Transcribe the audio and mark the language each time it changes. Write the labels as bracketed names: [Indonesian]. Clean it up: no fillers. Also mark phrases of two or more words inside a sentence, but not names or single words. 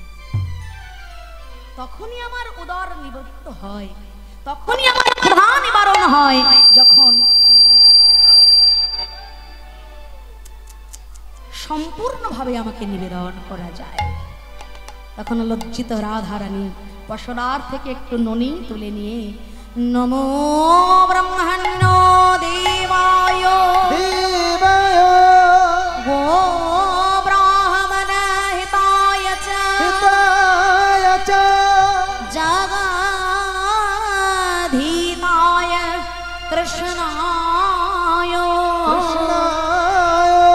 [Bangla] তখনই আমার উদর নিবৃত্ত হয়, তখনই আমার ক্ষুধা নিবারণ হয়, যখন সম্পূর্ণভাবে আমাকে নিবেদন করা যায়। তখন লজ্জিত রাধারানী পশরার থেকে একটু ননি তুলে নিয়ে [Sanskrit] नमो ब्रह्मण्य देवाय দেবায় गो ब्राह्मण हिताय च हिताय च जगद्धिताय कृष्णाय কৃষ্ণায়